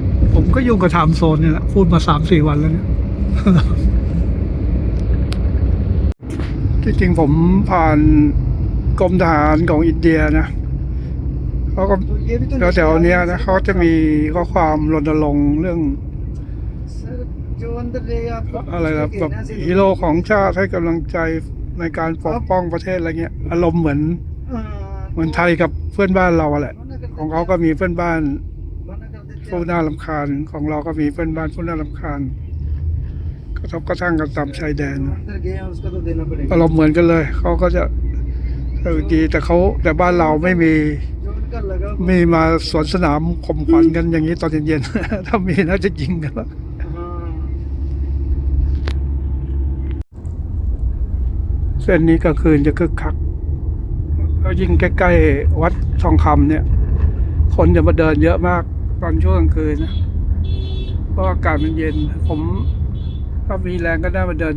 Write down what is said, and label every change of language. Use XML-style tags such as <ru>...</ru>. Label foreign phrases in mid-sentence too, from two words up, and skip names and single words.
<th>ผมก็ยุ่งกับไทม์โซนเนี่ยแหละพูดมา3-4 วันแล้วเนี่ย ที่จริงผมผ่านกรมทหารของอินเดียนะเขาก็แถวๆเนี้ยนะเขาจะมีข้อความรณรงค์เรื่อง</th> <hi>सर जो अंदर रहेगा आपको</hi> <th>อะไรนะแบบฮีโร่ของชาติให้กำลังใจในการปกป้องประเทศอะไรเงี้ยอารมณ์เหมือนไทยกับเพื่อนบ้านเราอะแหละของเขาก็มีเพื่อนบ้าน</th> <hi>मना कर देते</hi> <th>ผู้น่ารำคาญของเราก็มีเพื่อนบ้านผู้น่ารำคาญกระทบกระทั่งกันตามชายแดน</th> <hi>हैं,</hi> <th>นะ</th> <hi>अंदर गए हैं उसका तो देना पड़ेगा</hi> <th>อารมณ์เหมือนกันเลยเขาก็จะดีแต่บ้านเราไม่มี</th> <hi>जो उनका लगा</hi> <th>มีมาสวนสนามข่มขวัญกันอย่างนี้ตอนเย็นๆ ถ้ามีน่าจะยิงกันแล้ว</th> <hi>हाँ</hi> <th>เส้นนี้กลางคืนจะคึกคักแล้วยิ่งใกล้ๆวัดทองคำเนี่ย คนจะมาเดินเยอะมากตอนช่วงกลางคืนนะเพราะอากาศมันเย็น ผมถ้ามีแรงก็ได้มาเดิน</th>